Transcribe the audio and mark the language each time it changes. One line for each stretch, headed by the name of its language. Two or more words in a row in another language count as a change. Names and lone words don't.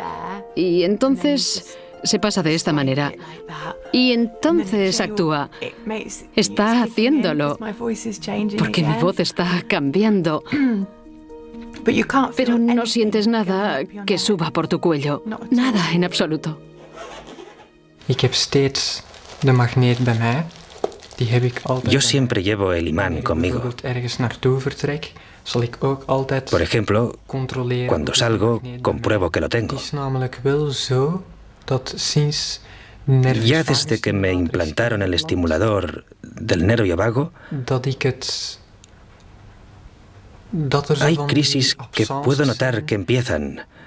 Spanish: Y entonces se pasa de esta manera. Y entonces actúa. Está haciéndolo. Porque mi voz está cambiando. Pero no sientes nada que suba por tu cuello. Nada en absoluto.
Dutch: Ik heb steeds de magneet bij mij.
Spanish: Yo siempre llevo el imán conmigo. Por ejemplo, cuando salgo, compruebo que lo tengo. Ya desde que me implantaron el estimulador del nervio vago, hay crisis que puedo notar que empiezan.